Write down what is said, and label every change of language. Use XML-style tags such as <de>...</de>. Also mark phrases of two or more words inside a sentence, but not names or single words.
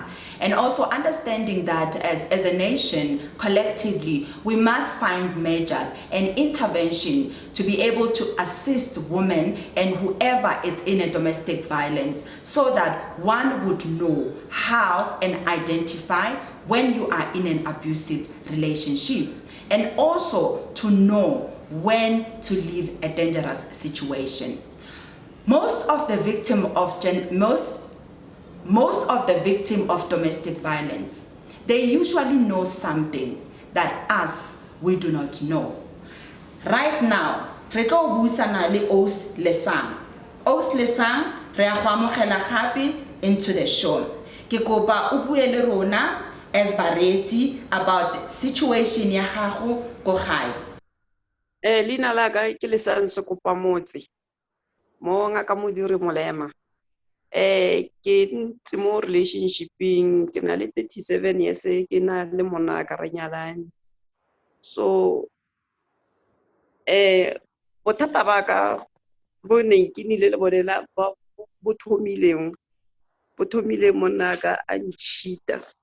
<en>And also understanding that as a nation, collectively, we must find measures and intervention to be able to assist women and whoever is in a domestic violence so that one would know how and identify when you are in an abusive relationship, and also to know when to leave a dangerous situation. Most of the most of the victims of domestic violence, they usually know something that us, we do not know. Right now,</en> <tn>re tlo buisana le Os Lesang. Os Lesang, re a go amogela gape</tn> <en>into the show.</en> <tn>Ke kopa o bue le rona as bareetsi</tn> <en>about situation</en> <tn>ya gago ko gae. Leina la ka ke Lesang Sekopamotse mo ngaka modiri molema. Ke ntse mo relationshiping ke na le 37 years ke na le monna ka re nyalane. So bothata ba ka bo ne ke nile le bonela ba bo thomileng monna ka a nchita.</tn>